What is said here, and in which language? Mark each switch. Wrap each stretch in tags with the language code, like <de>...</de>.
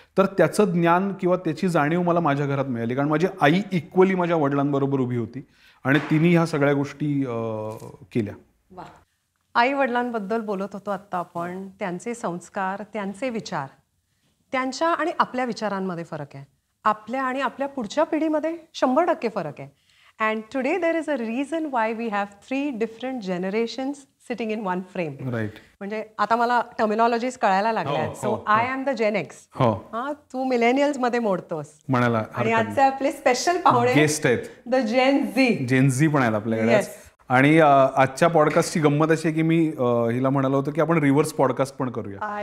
<mr>तर त्याचं ज्ञान किंवा त्याची जाणीव मला माझ्या घरात मिळाली, कारण माझी आई इक्वली माझ्या वडिलांबरोबर उभी होती आणि तिने ह्या सगळ्या गोष्टी केल्या. आई वडिलांबद्दल बोलत होतो आत्ता आपण. त्यांचे संस्कार, त्यांचे विचार, त्यांच्या आणि आपल्या विचारांमध्ये फरक आहे. आपल्या आणि आपल्या पुढच्या पिढीमध्ये 100% फरक आहे.</mr> <en>And today there is a reason why we have 3 different generations sitting in one frame. Right.</en> <mr>म्हणजे आता मला टर्मिनॉलॉजीज कळायला लागल्या.</mr> <en>So I am the gen X.</en> <mr>Tu millennials मध्ये मोडतोस म्हणाला. आणि आजचे आपले स्पेशल पाहुणे गेस्ट आहेत द जेन झी पण आहेत आपल्याकडे. आणि आजच्या पॉडकास्टची गंमत अशी आहे की मी हिला म्हणालो होतो की आपण रिव्हर्स पॉडकास्ट पण करूया.</mr>